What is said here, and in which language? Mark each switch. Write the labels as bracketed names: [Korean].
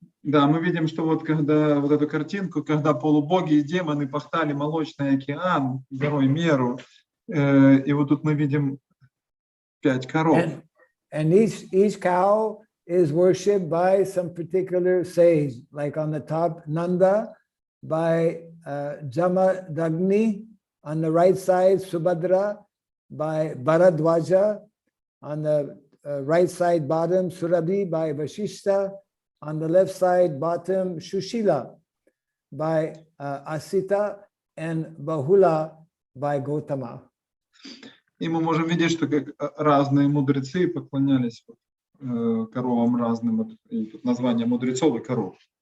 [Russian] Да, мы видим, что вот когда вот эту картинку, когда полубоги и демоны пахтали молочный океан, горой Меру, и вот тут мы видим 5 коров. [English] And each cow is worshipped by some particular sage, like on the top, Nanda, by Jamadagni, on the right side, Subhadra, by Bharadwaja, on the right side bottom, Surabhi, by Vashishta, on the left side bottom, Shushila, by Asita, and Bahula, by Gautama. [Russian] И мы можем видеть, что как разные мудрецы поклонялись коровам разным, и тут название мудрецов и коров.